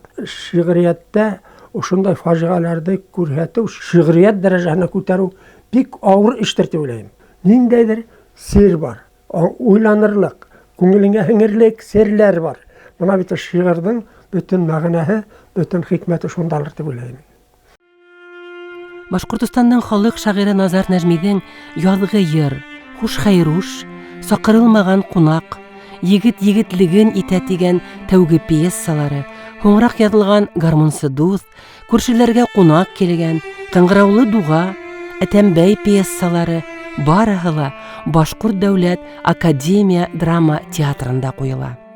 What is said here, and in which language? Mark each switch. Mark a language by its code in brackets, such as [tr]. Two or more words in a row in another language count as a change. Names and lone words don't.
[tt] Шигъриятта ошондай фаҗигаләрне күрһәтү, шигърият дәрәҗәсенә күтәрү бик авыр эштер дип уйлыйм. Ниндәйдер сер бар, уйланырлык, күңелеңә һеңерлек серләр бар. Моны бит шигырьнең бөтен мәгънәһе, бөтен хикмәте шундалыр дип уйлыйм. [ba] Башкортстанның халык шагыйре Назар Нәҗмиҙең яҙғы йыр, хуш хәйруш, саҡырылмаған ҡунаҡ, егет егетлеген итә тигән тәүге пьесалары, һуңыраҡ яҙылған гармунсы дуҫ, күршеләргә ҡунаҡ килгән, ҡыңғыраулы дуға, әтәмбәй пьесалары барыһы ла Башҡорт дәүләт академия драма театрында ҡуйыла.